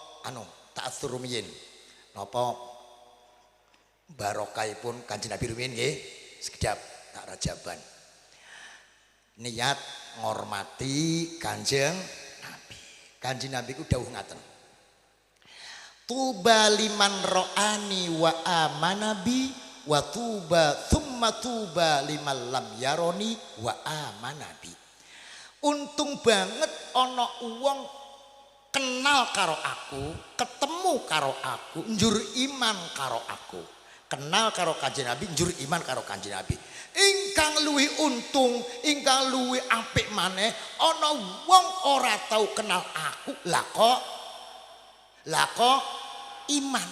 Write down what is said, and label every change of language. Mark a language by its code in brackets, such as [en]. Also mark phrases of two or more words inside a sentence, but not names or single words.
[jv] ta'atsur rumiyin napa barokahipun Kanjeng Nabi rumiyin nggih sekedap tak rajaban niat ngormati Kanjeng Nabi. Kanjeng Nabi ku dawuh ngaten. [ar] طوبى لمن رآني وآمن بي وطوبى ثم طوبى لمن لم يرني وآمن بي. [jv] Untung banget ana wong kenal karo aku, ketemu karo aku, njur iman karo aku. Kenal karo Kanjeng Nabi, njur iman karo Kanjeng Nabi. Ingkang luwih untung, ingkang luwih apik maneh ana wong ora tau kenal aku, lah kok iman.